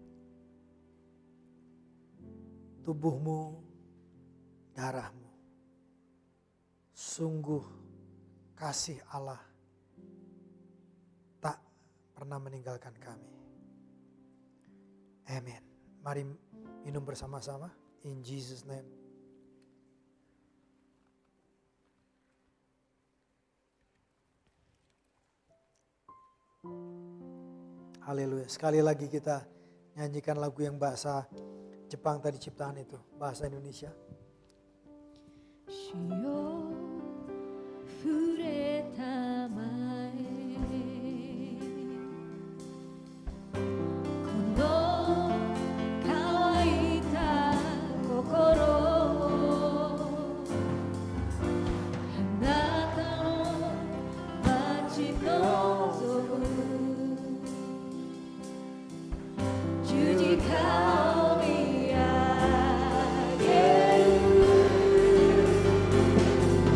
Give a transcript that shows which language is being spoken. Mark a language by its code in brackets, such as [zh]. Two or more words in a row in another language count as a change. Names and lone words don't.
[id] Tubuhmu, darahmu. Sungguh kasih Allah tak pernah meninggalkan kami. Amin. Mari minum bersama-sama. [en] In Jesus' name. [id] Haleluya. Sekali lagi kita nyanyikan lagu yang bahasa Jepang tadi ciptaan itu. Bahasa Indonesia. [ja] 主よ触れたまえこの乾いた心をあなたの待ち望む十字架を見上げる